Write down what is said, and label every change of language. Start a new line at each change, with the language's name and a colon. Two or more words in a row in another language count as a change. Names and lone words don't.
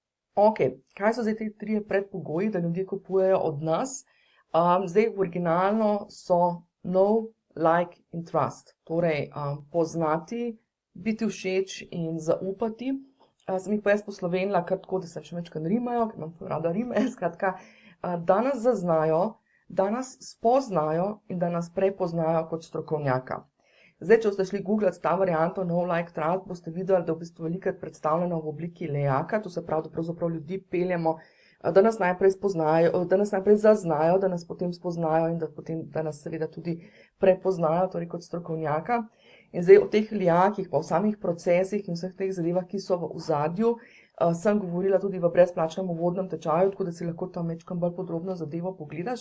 Slovenian: Ok, kaj so zdaj te trije predpogoji, da ljudje kupujejo od nas? Zdaj originalno so
English: know, like in trust.
Slovenian: Torej, poznati, biti všeč in zaupati. Sem jih pa jaz poslovenila kar tako, da se še večkrat rimajo, ker imam rada rime, skratka, da nas zaznajo, da nas spoznajo in da nas prepoznajo kot strokovnjaka. Zdaj, če boste šli googlat ta varianto
English: know, like, trust,
Slovenian: boste videli, da v bistvu velikokrat predstavljeno v obliki lejaka, to se pravi, da pravzaprav ljudi peljemo, da nas najprej spoznajo, da nas najprej zaznajo, da nas potem spoznajo in da nas seveda tudi prepoznajo, torej kot strokovnjaka. In zdaj o teh lijakih, pa v samih procesih in vseh teh zadevah, ki so v ozadju, sem govorila tudi v brezplačnem uvodnem tečaju, tako da si lahko tam majčkeno bolj podrobno zadevo pogledaš.